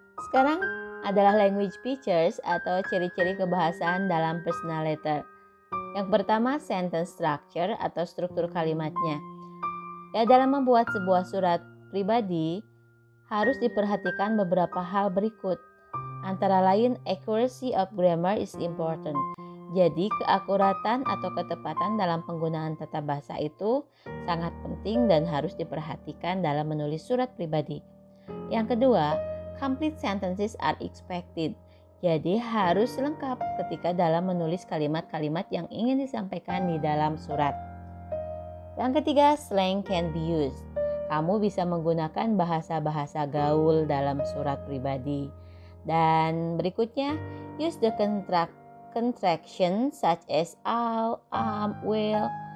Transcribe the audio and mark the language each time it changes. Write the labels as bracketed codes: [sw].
[id] Sekarang adalah language features atau ciri-ciri kebahasaan dalam personal letter. Yang pertama, sentence structure atau struktur kalimatnya. Ya, dalam membuat sebuah surat pribadi harus diperhatikan beberapa hal berikut. Antara lain, [en] accuracy of grammar is important. [id] Jadi, keakuratan atau ketepatan dalam penggunaan tata bahasa itu sangat penting dan harus diperhatikan dalam menulis surat pribadi. Yang kedua, [en] complete sentences are expected. [id] Jadi harus lengkap ketika dalam menulis kalimat-kalimat yang ingin disampaikan di dalam surat. Yang ketiga, [en] slang can be used. [id] Kamu bisa menggunakan bahasa-bahasa gaul dalam surat pribadi. Dan berikutnya, [en] use the contraction such as will.